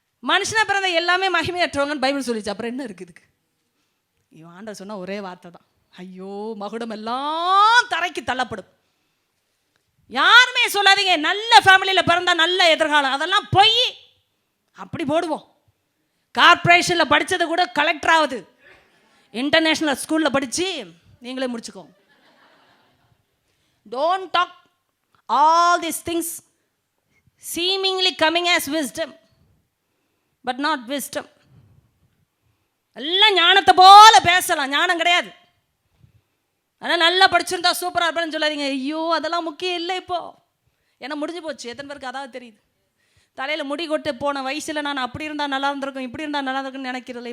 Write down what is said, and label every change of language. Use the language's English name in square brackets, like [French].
[Tamil] மனுஷனா பிறந்த எல்லாமே மகிமையற்றவங்கன்னு பைபிள் சொல்லிச்சு, அப்புறம் என்ன இருக்குதுக்கு? இவன் ஆண்டவர் சொன்ன ஒரே வார்த்தை தான், ஐயோ மகுடம் எல்லாம் தரைக்கு தள்ளப்படும். யாருமே சொல்லாதீங்க நல்ல ஃபேமிலியில் பிறந்தா நல்ல எதிர்காலம், அதெல்லாம் பொய். அப்படி போடுவோம். கார்பரேஷனில் படித்தது கூட கலெக்டர் ஆகுது, இன்டர்நேஷ்னல் ஸ்கூலில் படித்து நீங்களே முடிச்சுக்கோங்க. [English] Don't talk all these things seemingly coming as wisdom but not wisdom. [Tamil] எல்லாம் ஞானத்தை போல பேசலாம், ஞானம் கிடையாது. ஆனால் நல்லா படிச்சிருந்தா சூப்பராக இருப்பேன்னு சொல்லாதீங்க. ஐயோ அதெல்லாம் முக்கியம் இல்லை இப்போ, ஏன்னா முடிஞ்சு போச்சு. எத்தனை பேருக்கு அதாவது தெரியுது? தலையில் முடி கொட்டு போன வயசில் நான் அப்படி இருந்தால் நல்லா இருந்திருக்கும், இப்படி இருந்தால் நல்லா இருக்குன்னு நினைக்கிறதில்ல.